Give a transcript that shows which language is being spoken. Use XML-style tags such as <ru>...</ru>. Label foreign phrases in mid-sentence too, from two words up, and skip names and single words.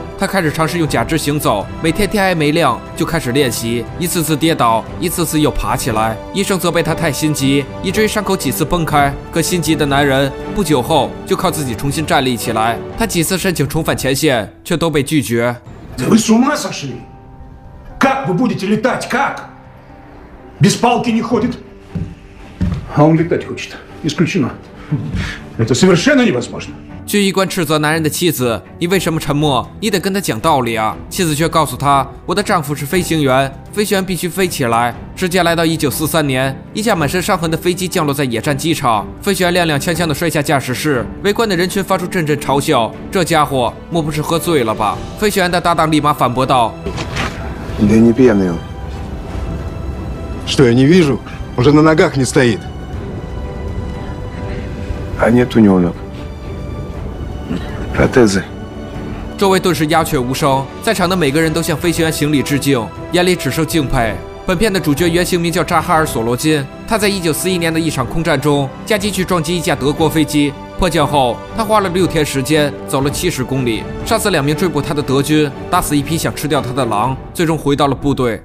<zh>他开始尝试用假肢行走，每天天还没亮就开始练习，一次次跌倒，一次次又爬起来。医生责备他太心急，以至于伤口几次崩开。可心急的男人不久后就靠自己重新站立起来。他几次申请重返前线，却都被拒绝。</zh> <ru>Вы с ума сошли? Как вы будете летать? Как? Без палки не ходит. А он летать хочет. Исключено. Это совершенно невозможно.</ru> <zh>军医官斥责男人的妻子：“你为什么沉默？你得跟他讲道理啊！” 妻子却告诉他：“我的丈夫是飞行员，飞行员必须飞起来。” 时间来到1943年，一架满身伤痕的飞机降落在野战机场，飞行员踉踉跄跄地摔下驾驶室，围观的人群发出阵阵嘲笑：“这家伙莫不是喝醉了吧？” 飞行员的搭档立马反驳道：“</zh> <ru>Да не пьяный он. Что, я не вижу? Уже на ногах не стоит. А нет у него ног. Протезы.</ru> <zh>周围顿时鸦雀无声，在场的每个人都向飞行员行礼致敬，眼里只剩敬佩。本片的主角原型名叫扎哈尔·索罗金，他在1941年的一场空战中驾机去撞击一架德国飞机，迫降后他花了6天时间，走了70公里，杀死2名追捕他的德军，打死一匹想吃掉他的狼，最终回到了部队。</zh>